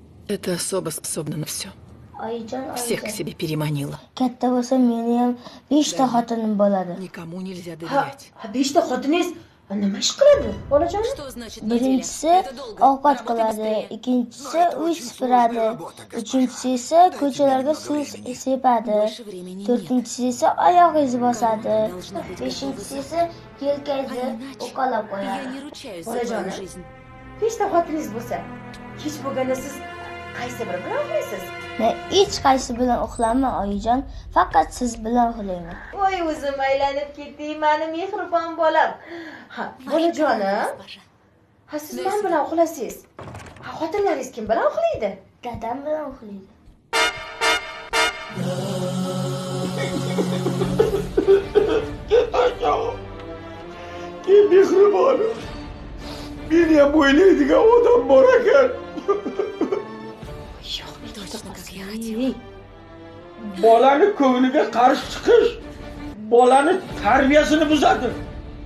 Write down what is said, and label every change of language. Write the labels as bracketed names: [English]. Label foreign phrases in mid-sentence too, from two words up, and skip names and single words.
[Russian] Это особо способна на все. [Uzbek] Oyijon, [Russian] Всех к себе переманила. [Uzbek] Katta bo'lsa meni ham 5 ta xotinim bo'ladi. [Russian] Никому нельзя доверять. [Uzbek] Ha, 5 ta xotiningiz nima ish qiladi, bolajon? [Russian] Что значит [Uzbek] Birinchisi [Russian] неделя? Это долго. [Uzbek] ovqat [Russian] Работай [Uzbek] qiladi, [Russian] быстрее. [Uzbek] ikkinchisi uy supuradi, uchinchisi esa ko'chalarga suv sepadi, [Russian] Больше времени нет. [Uzbek] to'rtinchisi esa oyoq izi bosadi, [Russian] Должна быть [Uzbek] beshinchisi [Russian] готова. [Uzbek] esa yelkayni [Russian] А иначе [Uzbek] uqalab [Russian] я [Uzbek] qo'yadi. [Russian] не ручаюсь за [Uzbek] Bolajon, [Russian] твою жизнь. [Uzbek] 5 ta xotiningiz bo'lsa, kech bo'lganda siz qaysi biri bilan uxlaysiz? Men hech qaysi bilan uxlayman oyijon, faqat siz bilan uxlayman. Voy, o'zim aylanib ketding, meni mehribon bolam. Ha, bolajonim. Ha, siz men bilan uxlaysiz. Ha, xotinlaringiz kim bilan uxlaydi? Dadam bilan uxlaydi. Mehribonim. Meni ham o'ylaydigan odam bor ekan. [Russian] Точно как я хотела. [Uzbek] Bolani ko'ngliga qarshi chiqish bolani tarbiyasini buzadi.